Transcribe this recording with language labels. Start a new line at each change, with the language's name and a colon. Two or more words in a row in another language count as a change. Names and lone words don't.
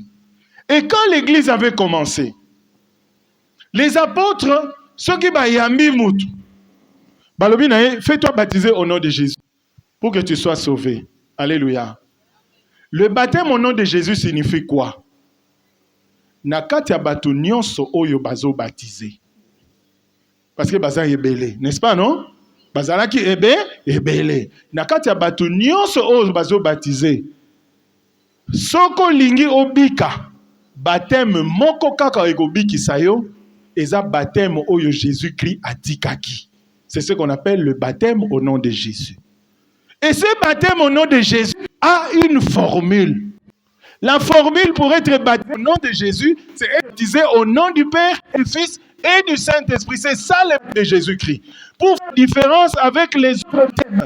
French: Et quand l'église avait commencé, les apôtres, ceux qui
Lingala: bayambi moutou, balobi nae,
French: fais-toi baptiser au nom de Jésus pour que tu sois sauvé. Alléluia. Le baptême au nom de Jésus signifie quoi?
Lingala: Nakati ya batu nyonso oyo bazo baptisé.
French: Parce que
Lingala: baza ebele,
French: n'est-ce pas non?
Lingala: Bazalaki ebele. Nakati ya batu nyonso oyo bazo baptisé. Soko lingi obika, baptême moko kaka ekobikisa yo, eza baptême oyo Jésus-Christ atikaki.
French: C'est ce qu'on appelle le baptême au nom de Jésus. Et ce baptême au nom de Jésus a une formule. La formule pour être baptisé au nom de Jésus, c'est être baptisé au nom du Père, du Fils et du Saint-Esprit. C'est ça le nom de Jésus-Christ. Pour faire différence avec les autres baptêmes.